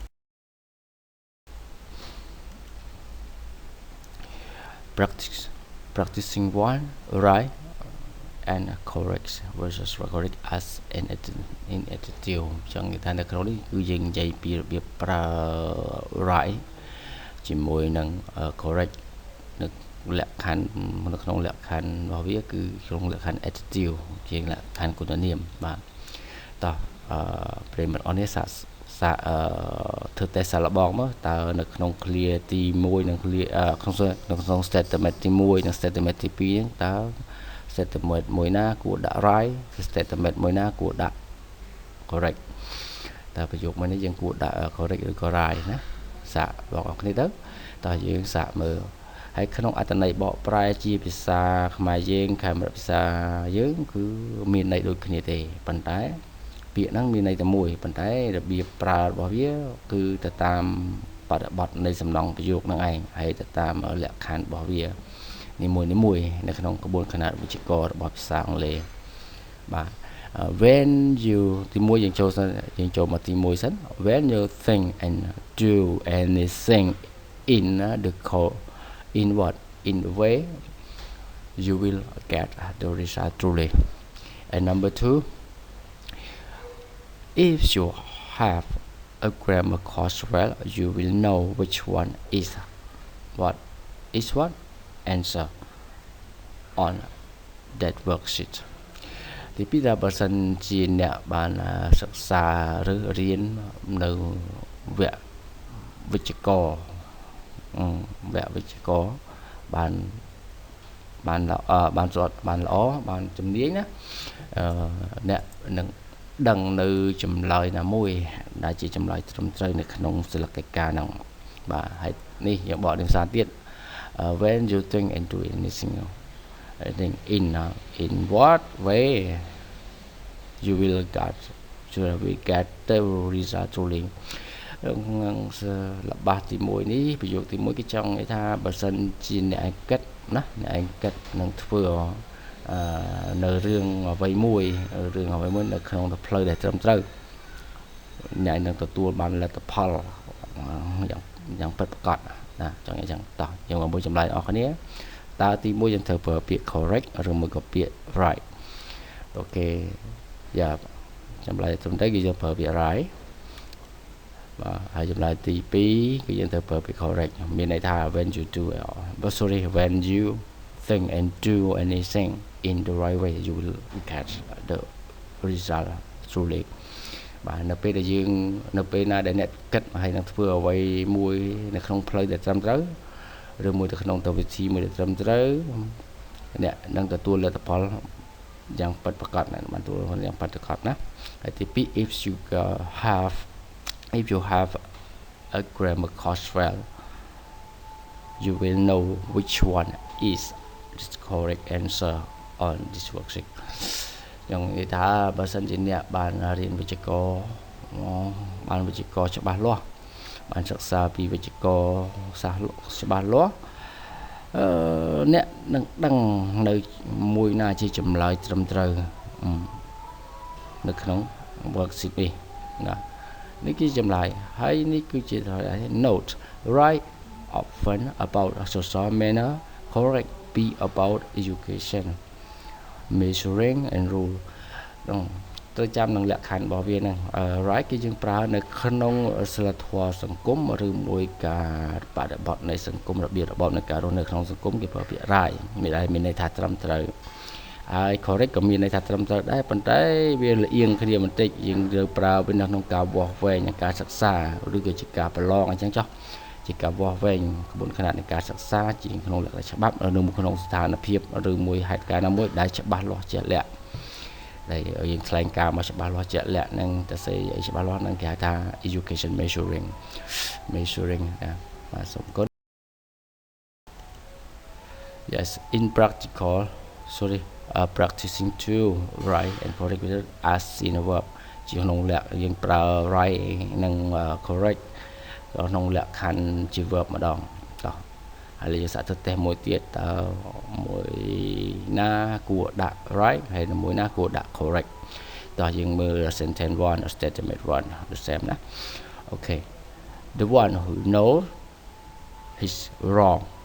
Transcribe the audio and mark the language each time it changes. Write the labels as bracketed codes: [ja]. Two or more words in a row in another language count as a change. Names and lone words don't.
[en] practicing one right and correct versus correct as in attitude [km] ចឹងគេថានៅក្នុងនេះគឺយើងនិយាយពីរបៀបប្រើ right ជាមួយនឹង correct នៅលក្ខខណ្ឌនៅក្នុងលក្ខខណ្ឌរបស់វាគឺក្នុងលក្ខខណ្ឌ attitude ជាលក្ខខណ្ឌគុណ នាមបាទតោះប្រិមត្តអរនេះសាកធ្វើតេស្តសាកល្បងមកតើនៅក្នុង clear ទី1និង clear ក្នុង statement ទី1និង statement ទី2ហ្នឹងតើ statement មួយណាគួរដាក់ right statement មួយណាគួរដាក់ correct តើប្រយោគមួយនេះយើងគួរដាក់ correct ឬក៏ right ណាសាកបងប្អូនគ្នាទៅតើយើងសាកមើលហើយក្នុងអត្ថ ន័យបកប្រែជាភាសាខ្មែរយើងខេមរៈភាសាយើងគឺមានន័យដូចគ្នាទេប៉ុន្តែពាក្យហ្នឹងមានន័យតែមួយប៉ុន្តែរបៀបប្រើរបស់វាគឺទៅតាមបរិបទនៃសំណង់ប្រយោគហ្នឹងឯងហើយទៅតាមលក្ខខណ្ឌរបស់វានីមួយនៅក្នុងក្បួនខ្នាតវិជ្ជាកររបស់ភាសាអង់គ្លេសបាទ [en] when you [km] ទី1យើងចូលមកទី1សិន [en] when you think and do anything in the way you will get the result truly and number 2 if you have a grammar course well you will know which one is what answer on that worksheet [km] ទីពីរបើសិនជាអ្នកបានសិក្សាឬរៀននៅវគ្គវិជ្ជាករ បានល្អបានជំនាញណាអ្នកនឹងដឹងនៅចម្លើយណាមួយដែលជាចម្លើយត្រឹមត្រូវនៅក្នុងសិលកិច្ចការហ្នឹងបាទហើយនេះយើងបកជាភាសាទៀត [en] when you think and do anything in what way you will get the result truly [km] ល្បះទី1នេះប្រយោគទី1គេចង់និយាយថាបើសិនជាអ្នកឯងគិតណាអ្នកឯងគិតនឹងធ្វើនៅរឿងអ្វីមួយនៅក្នុងផ្លូវដែល ត្រឹមត្រូវអ្នកនឹងទទួលបានលទ្ធផលយ៉ាងពិតប្រាកដណាចង់និយាយចឹងតោះយើងមកមើលចម្លើយអស់គ្នាតើទី1យើងត្រូវប្រើពាក្យ correct ឬមួយក៏ពាក្យ right អូខេយ៉ាចម្លើយត្រឹមត្រូវគឺយើងប្រើពាក្យ right បាទហើយចម្លើយទី2គឺយើងត្រូវ ប្រើពាក្យ correct មានន័យថា [en] when you think and do anything in the right way you will get the result truly [km] បាទនៅពេលណាដែលអ្នកគិតហើយនឹងធ្វើអ្វីមួយនៅក្នុងផ្លូវដែលត្រឹមត្រូវឬមួយទៅក្នុងវិធីមួយដែលត្រឹមត្រូវអ្នកនឹងទទួលលទ្ធផលយ៉ាងពិតប្រាកដបានទទួលយ៉ាងពិតប្រាកដណាហើយទី2 if [en] you have a grammar course well you will know which one is the correct answer on this worksheet [km] យ៉ាងនិយាយថាបើសិនជាអ្នកបានរៀនវិជ្ជាករច្បាស់លាស់បានសិក្សាពីវិជ្ជាករសាស្ត្រច្បាស់លាស់អ្នកនឹងដឹងនៅមួយណាជាចម្លើយត្រឹមត្រូវ នៅក្នុង worksheet នេះណានេះគឺចម្លើយហើយនេះគឺជា [en] note write often about social manner correct be about education measuring and rule [km] ត្រូវចាំនឹងលក្ខខណ្ឌរបស់វាហ្នឹង right គឺយើងប្រើនៅក្នុងសិលធម៌សង្គ មឬមួយការបដិបត្តិនៃសង្គមរបៀបរបបនៃការរស់នៅក្នុងសង្គមគេប្រើពាក្យ right មានន័យថាត្រឹមត្រូវហើយ correct ក៏ មានន័យថាត្រឹមត្រូវដែរប៉ុន្តែវាលៀងគ្នាបន្តិចយើងត្រូវប្រើវានៅក្នុងការវាស់វែងនិងការសិក្សាឬក៏ជាការប្រឡងអញ្ចឹងចុះជាការវាស់វែងក្បួនខ្នាតនៃការសិក្សាជាក្នុងលក្ខណៈច្បាប់នៅក្នុងស្ថានភាពឬមួយហេតុការណ៍ណាមួយដែលច្បាស់លាស់ជាក់លាក់ដែលយើងថ្លែងការមកច្បាស់លាស់ជាក់លាក់នឹងទៅសេច្បាស់លាស់នឹងគេហៅថា [en] education measuring [km] បាទសូមគោរព [en] yes in practical practicing to write and correct with as in a verb ជាក្នុងល [km] ក្ខយើងប្រើ write និង correct ក្នុងលក្ខខណ្ឌជា verb ម្ដងតោះហើយយើងសាកទៅតេស្តមួយទៀតតើមួយណាគួរដាក់ right ហើយមួយណាគួរដាក់ correct តោះយើងមើល [en] sentence 1 statement 1 the same [km] ណា [en] okay the one who knows is wrong